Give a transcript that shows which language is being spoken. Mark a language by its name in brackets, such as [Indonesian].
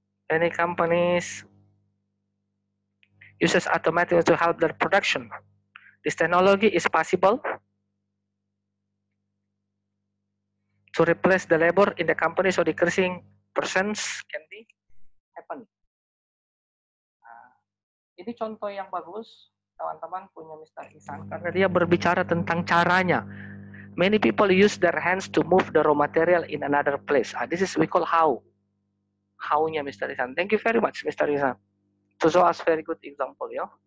[English] Many companies uses automation to help their production. This technology is possible to replace the labor in the company, so decreasing persons can be happen. [Indonesian] Ini contoh yang bagus, teman-teman punya Mr. Ihsan, karena dia berbicara tentang caranya. [English] Many people use their hands to move the raw material in another place. This is we call how. How-nya Mr. Ihsan. Thank you very much, Mr. Ihsan. To show us very good example, ya.